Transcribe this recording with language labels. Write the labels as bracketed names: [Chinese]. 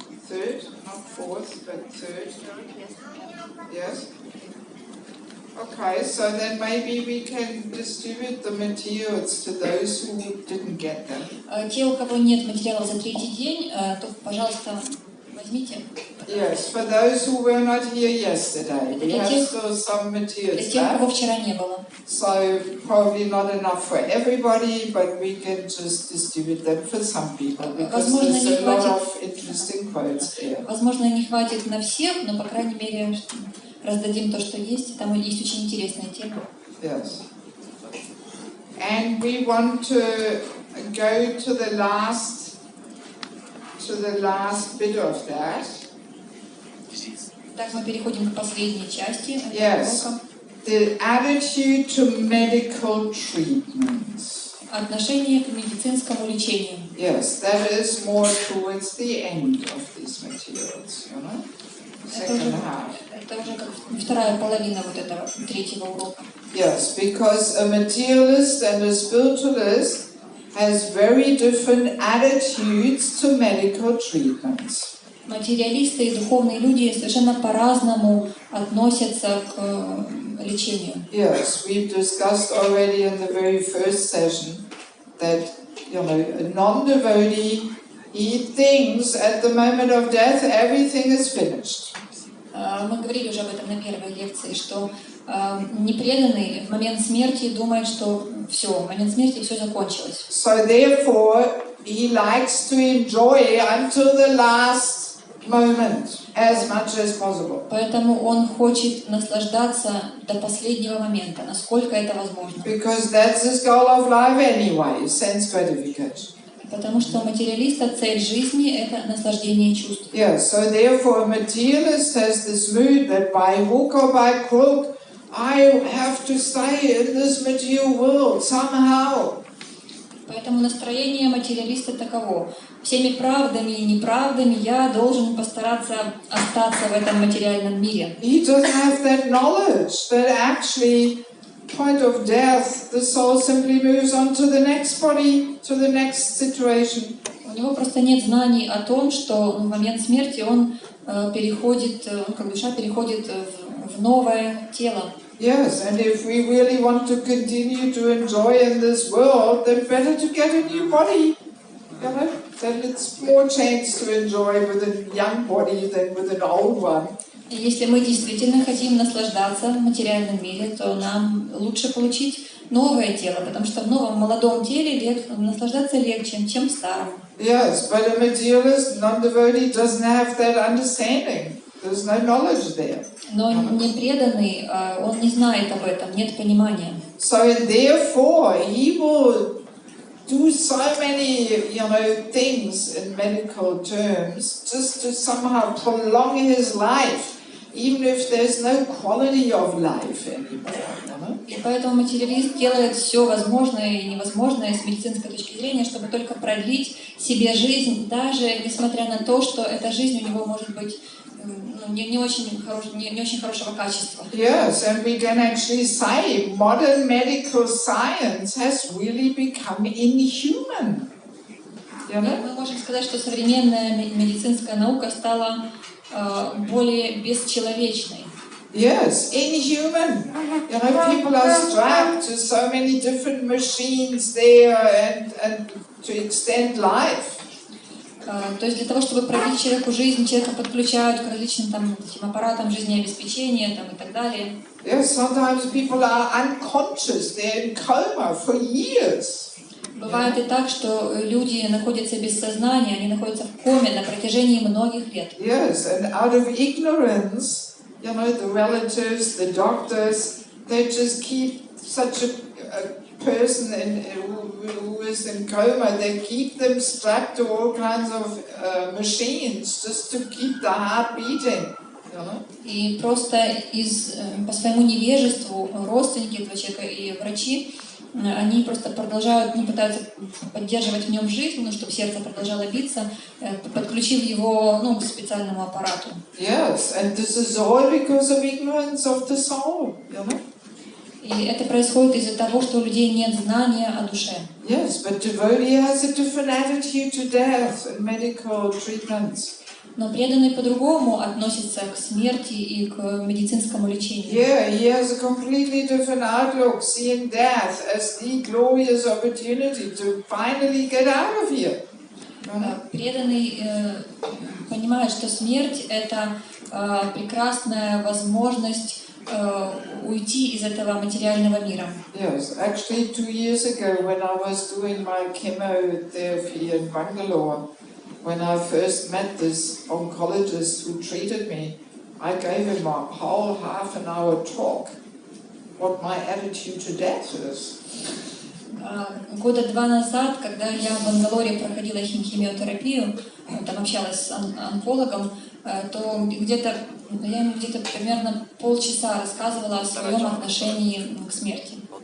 [English] Third, not fourth, but third. Yes. Okay, so then maybe we can distribute the materials to those who didn't get them. [Russian] Те, у кого нет материалов за третий день, то, пожалуйста, возьмите. [English] Yes, for those who were not here yesterday, we have still some materials [Russian] для тех, кого вчера не было. [English] So probably not enough for everybody, but we can just distribute them for some people, because there's a lot of interesting quotes there. [Russian] Возможно, не хватит на всех, но, по крайней мере, раздадим то, что есть. Там есть очень интересная тема. [English] Yes. And we want to go to the last bit of that. [Russian] Так мы переходим к последней части. [English] Yes. The attitude to medical treatments. [Russian] Отношение к медицинскому лечению. [English] Yes, that is more towards the end of these materials, Second half. [Russian] Это уже как вторая половина вот этого третьего урока. [English] Yes, because a materialist and a spiritualist has very different attitudes to medical treatments. [Russian] Материалисты и духовные люди совершенно по-разному относятся к лечению. [English] Yes, we've discussed already in the very first session that, a non-devotee he thinks at the moment of death everything is finished. [Russian] Мы говорили уже об этом на первой лекции, что непреданный в момент смерти думает, что все, в момент смерти все закончилось. [English] So therefore, he likes to enjoy until the last moment as much as possible. [Russian] Поэтому он хочет наслаждаться до последнего момента, насколько это возможно. [English] Because that's his goal of life anyway, sense gratification. [Russian] Потому что у материалиста цель жизни – это наслаждение чувств. [English] Yeah, so therefore a materialist has this mood that by hook or by crook, I have to stay in this material world somehow. [Russian] Поэтому настроение материалиста таково. Всеми правдами и неправдами я должен постараться остаться в этом материальном мире. [English] He doesn't have that knowledge that actually, point of death, the soul simply moves on to the next body, to the next situation. [Russian] У него просто нет знаний о том, что в момент смерти он переходит, как душа переходит в новое тело. [English] Yes, and if we really want to continue to enjoy in this world, then better to get a new body. You know, then it's more chance to enjoy with a young body than with an old one. [Russian] И если мы действительно хотим наслаждаться в материальном мире, то нам лучше получить новое тело, потому что в новом молодом теле наслаждаться легче, чем в старом. [English] Yes, but a materialist, non-devotee doesn't have that understanding. There's no knowledge there. [Russian] Но непреданный, он не знает об этом, нет понимания. [English] So therefore, he will do so many, things in medical terms just to somehow prolong his life, even if there's no quality of life anymore. [Russian] И поэтому материалист делает все возможное и невозможное с медицинской точки зрения, чтобы только продлить себе жизнь, даже несмотря на то, что эта жизнь у него может быть не очень хорошего качества. [English] Yes, and we can actually say modern medical science has really become inhuman. [Russian] Мы можем сказать, что современная медицинская наука стала более бесчеловечной. [English] Yes, inhuman. People are strapped to so many different machines there and to extend life. [Russian] То есть для того, чтобы продлить человеку жизнь, человека подключают к различным этим аппаратам жизнеобеспечения и так далее. [English] Yes, sometimes people are unconscious, they're in coma for years. [Russian] Бывает и так, что люди находятся без сознания, они находятся в коме на протяжении многих лет. [English] Yes, and out of ignorance, the relatives, the doctors, they just keep such a person who is in coma, they keep them strapped to all kinds of machines just to keep the heart beating. [Russian] И просто по своему невежеству родственники этого человека и врачи, они просто продолжают, пытаются поддерживать в нем жизнь, чтобы сердце продолжало биться, подключив его к специальному аппарату. [English] Yes, and this is all because of ignorance of the soul, [Russian] И это происходит из-за того, что у людей нет знания о душе. [English] Yes, but devotee has a different attitude to death and medical treatments. [Russian] Но преданный по-другому относится к смерти и к медицинскому лечению. [English] Yeah, he has a completely different outlook, seeing death as the glorious opportunity to finally get out of here. [Russian] Преданный понимает, что смерть – это прекрасная возможность уйти из этого материального мира. [English] Yes, actually 2 years ago when I was doing my chemotherapy in Bangalore, when I first met this oncologist who treated me, I gave him a whole half-an-hour talk what my attitude to death is. [Russian] Года 2 назад, когда я в Бангалоре проходила химиотерапию, там общалась с онкологом, то я ему где-то примерно полчаса рассказывала о своем отношении к смерти.